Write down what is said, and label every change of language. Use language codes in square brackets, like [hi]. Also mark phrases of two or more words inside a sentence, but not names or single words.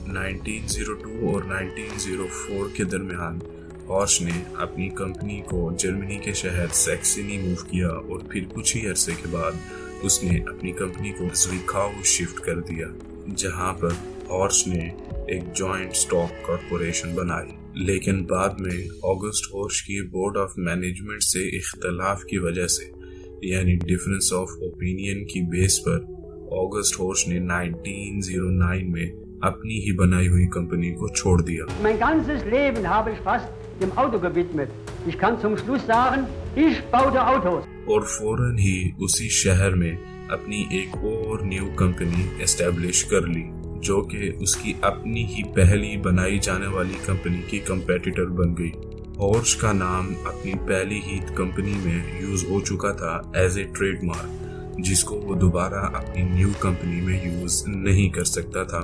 [ur] 1902 اور 1904 کے درمیان ہورش نے اپنی کمپنی کو جرمنی کے شہر سیکسنی موو کیا اور پھر کچھ ہی عرصے کے بعد اس نے اپنی کمپنی کو زویکاؤ شفٹ کر دیا، جہاں پر ہورش نے ایک [en] joint stock corporation [ur] بنائی. لیکن بعد میں آگسٹ ہورش کی [en] board of management [ur] سے اختلاف کی وجہ سے، یعنی [en] difference of opinion [ur] کی بیس پر، آگسٹ ہورش نے 1909 میں اپنی ہی بنائی ہوئی کمپنی کو چھوڑ دیا. [de] Mein ganzes Leben habe ich fast dem Auto gewidmet. Ich kann zum Schluss sagen, ich baute Autos. [ur] اور فوراً ہی اسی شہر میں اپنی ایک اور [en] new company establish [ur] کر لی، جو کہ اس کی اپنی ہی پہلی بنائی جانے والی کمپنی کی کمپیٹیٹر بن گئی. ہورش کا نام اپنی پہلی ہی کمپنی میں یوز ہو چکا تھا [en] as a trademark, [ur] جس کو وہ دوبارہ اپنی [en] new company [ur] میں یوز نہیں کر سکتا تھا.